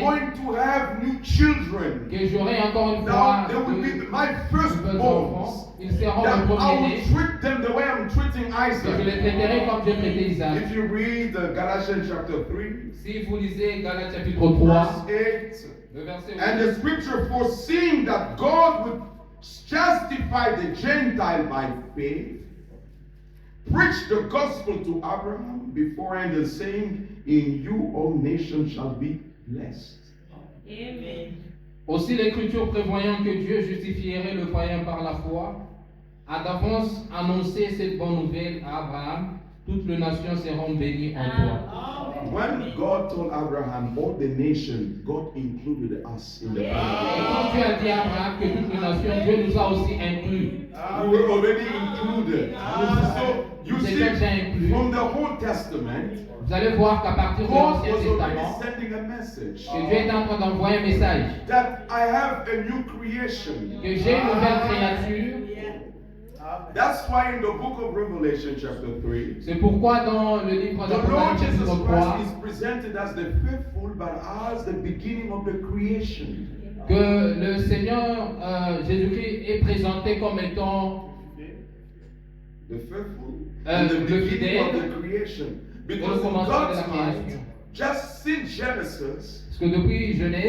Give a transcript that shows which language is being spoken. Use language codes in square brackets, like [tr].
[en] going to have new children. [fr] que j'aurai encore une [en] Now [fr] fois [en] they will be [fr] de [en] my [fr] nouvelles [en] firstborns. [fr] enfants. Ils seront [en] That [fr] le [en] I [fr] premier-né. [en] will treat them the way I'm treating [fr] Que je les [en] Isaac. [fr] traiterai comme j'ai traité Isaac. [en] If you read Galatians chapter 3, [fr] Si vous lisez Galates chapitre 3, [en] verse 8, [fr] le verset [en] and [fr] 8, [en] the scripture foreseeing that God would justify the Gentile by faith, preached the gospel to Abraham beforehand and saying, in you all nations shall be blessed. [fr] aussi l'Écriture prévoyant que Dieu justifierait le païen par la foi, a d'avance annoncé cette bonne nouvelle à Abraham, toutes les nations seront bénies en toi. [en] When God told Abraham all the nations, God included us in the [fr] Et [en] Bible. [fr] quand Dieu a dit à Abraham que toutes les nations, Dieu nous a aussi inclus. [en] We were already included. So you [fr] Nous [en] see, [fr] étions déjà inclus. [en] from the Old Testament, [fr] Vous allez voir qu'à partir de [en] God [fr] l'Ancien [en] was already [fr] Testament, [en] sending a message [fr] que Dieu est en train d'envoyer un message, [en] that I have a new creation. [fr] que j'ai une nouvelle créature. [en] That's why in the book of Revelation chapter 3, [fr] C'est pourquoi dans le livre [en] the Lord [fr] d'Apocalypse [en] Jesus [fr] chapitre [en] Christ [fr] 3, [en] is presented as the faithful, but as the beginning of the creation. [fr] que le Seigneur Jésus-Christ est présenté comme étant [en] The faithful [fr] Le [en] and the beginning [fr] fidèle [en] of the creation. [fr] et le [en] Because in [fr] commencement de la [en] God's mind, [fr] création. [en] just since Genesis, [fr] Parce que depuis Genèse,